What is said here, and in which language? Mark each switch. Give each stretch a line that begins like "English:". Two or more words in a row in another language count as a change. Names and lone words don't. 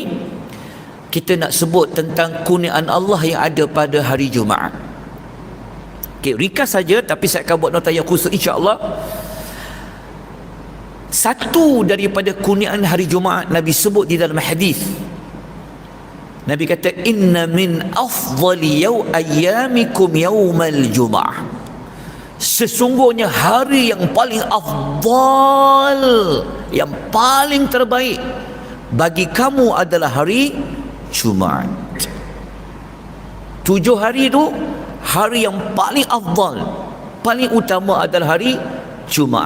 Malay: Kita nak sebut tentang kurniaan Allah yang ada pada hari Jumaat. Okay, ringkas saja, tapi saya akan buat nota yang khusus insya-Allah. Satu daripada kurniaan hari Jumaat Nabi sebut di dalam hadis. Nabi kata,
Arabic: إن من أفضل أيامكم يوم الجمعة.
Malay: Sesungguhnya hari yang paling afdal, yang paling terbaik bagi kamu adalah hari Jumaat. 7 hari itu hari yang paling afdal, paling utama adalah hari Jumaat.